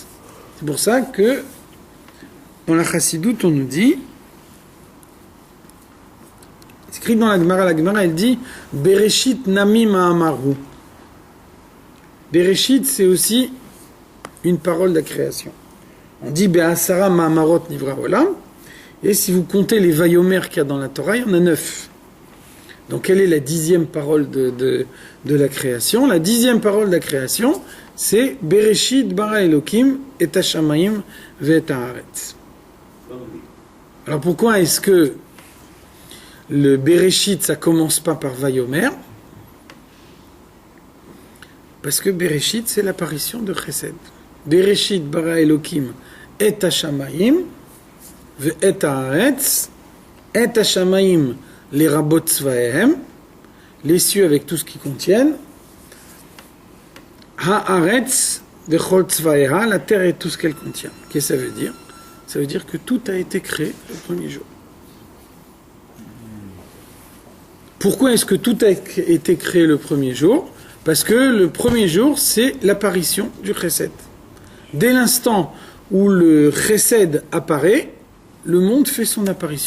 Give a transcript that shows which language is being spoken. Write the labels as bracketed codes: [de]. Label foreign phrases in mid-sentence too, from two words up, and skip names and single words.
[fr] C'est pour ça que dans la Chassidoute on nous dit, c'est écrit dans la Gemara elle dit [he] בראשית נמי מאמרו. [fr] Bereshit c'est aussi une parole de la création. On dit [he] בעשרה מאמרות נברא עולם, [fr] et si vous comptez les vayomer qu'il y a dans la Torah, il y en a 9. Donc quelle est la 10e parole de la création? La 10e parole de la création, c'est [he] בראשית ברא אלוקים את השמים ואת הארץ. [fr] Alors pourquoi est-ce que le Bereshit, ça commence pas par Vayomer? Parce que Bereshit, c'est l'apparition de Chesed. [he] בראשית ברא אלוקים את השמים ואת הארץ. את השמים [fr] les [he] רבות צבאיהם, [fr] les cieux avec tout ce qu'ils contiennent. [he] הארץ וכל צבאה, [fr] la terre et tout ce qu'elle contient. Qu'est-ce que ça veut dire? Ça veut dire que tout a été créé le premier jour. Pourquoi est-ce que tout a été créé le premier jour? Parce que le premier jour, c'est l'apparition du chesed. Dès l'instant où le chesed apparaît, le monde fait son apparition.